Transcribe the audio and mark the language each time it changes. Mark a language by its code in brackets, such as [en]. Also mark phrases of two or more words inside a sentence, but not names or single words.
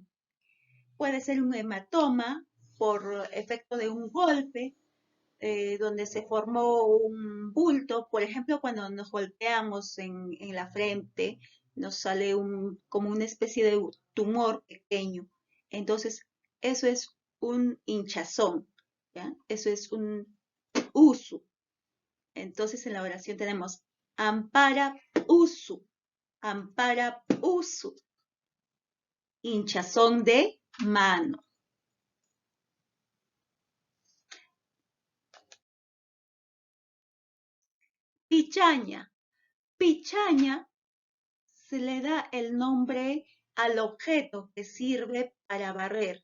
[es] Puede ser un hematoma por efecto de un golpe, donde se formó un bulto adulto, por ejemplo, cuando nos golpeamos en la frente, nos sale como una especie de tumor pequeño. Entonces, eso es un hinchazón, ¿ya? Eso es un uso. Entonces, en la oración tenemos [qu] ampara usu, ampara usu, [es] hinchazón de mano. Pichaña. Pichaña se le da el nombre al objeto que sirve para barrer.